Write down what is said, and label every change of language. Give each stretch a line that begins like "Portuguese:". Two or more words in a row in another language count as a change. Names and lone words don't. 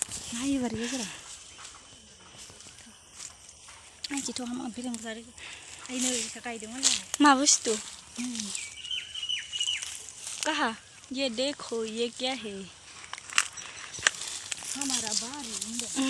Bodo: नायो बारिया जरा आंखिथ' हामा बिलां जादों आइनो इखा गायदोंमोन मा बुस्थु
Hindi: कहा ये देखो ये क्या है
Bodo: हमारा बारी होनदों